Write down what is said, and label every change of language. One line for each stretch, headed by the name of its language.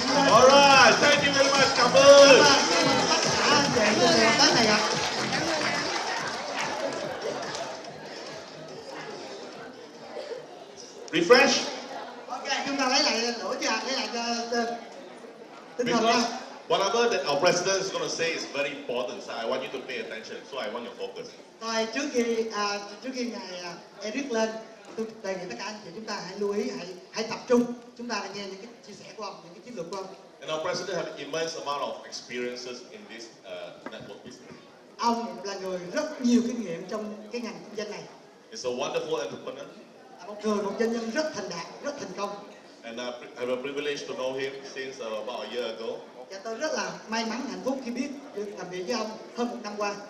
English: All right. Thank you very much.
Vietnamese: Cảm ơn. Tất cả anh chị cùng hợp tác này ạ.
English: Refresh.
Vietnamese: Ok, chúng ta lấy lại lửa chưa ạ? Lấy lại tinh thần
English: Because
Vietnamese: nha.
English: whatever that our president is going to say is very important, so I want you to pay attention. So I want your focus.
Vietnamese: Rồi trước khi ngài Eric lên, tôi đề nghị tất cả anh chị chúng ta hãy lưu ý, hãy tập trung. Chúng ta hãy nghe những cái chia sẻ của ông, những cái chiến lược của ông.
English: And our president have immense amount of experiences in this network business.
Vietnamese: Ông là người rất nhiều kinh nghiệm trong cái ngành kinh doanh này.
English: He's a wonderful entrepreneur.
Vietnamese: Một doanh nhân rất thành đạt, rất thành công.
English: And I have a privilege to know him since about a year ago.
Vietnamese: Và tôi rất là may mắn, hạnh phúc khi biết được làm việc với ông hơn 1 năm qua.